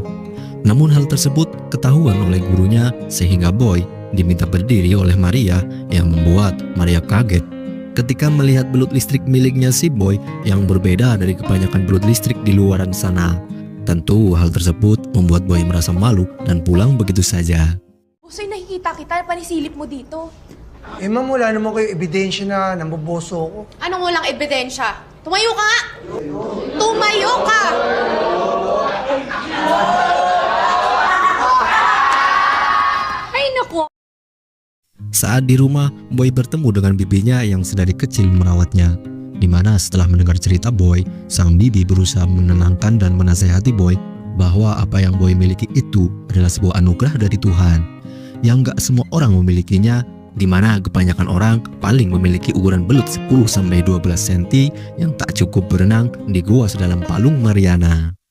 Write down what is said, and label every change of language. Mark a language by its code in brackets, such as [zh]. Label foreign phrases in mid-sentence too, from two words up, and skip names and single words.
[id] Namun hal tersebut ketahuan oleh gurunya sehingga Boy diminta berdiri oleh Maria yang membuat Maria kaget ketika melihat belut listrik miliknya si Boy yang berbeda dari kebanyakan belut listrik di luaran sana. Tentu hal tersebut membuat Boy merasa malu dan pulang begitu saja. [tl] Bosoy, nakikita kita, panisilip mo dito. Eh ma'am, wala naman kayo ebidensya na namboboso ko. Anong walang ebidensya? Tumayo ka nga! Tumayo ka! Ay, naku! [id] Saat di rumah, Boy bertemu dengan bibinya yang sedari kecil merawatnya. Di mana setelah mendengar cerita Boy, sang bibi berusaha menenangkan dan menasehati Boy bahwa apa yang Boy miliki itu adalah sebuah anugerah dari Tuhan yang gak semua orang memilikinya, di mana kebanyakan orang paling memiliki ukuran belut 10-12 cm yang tak cukup berenang di gua sedalam Palung Mariana.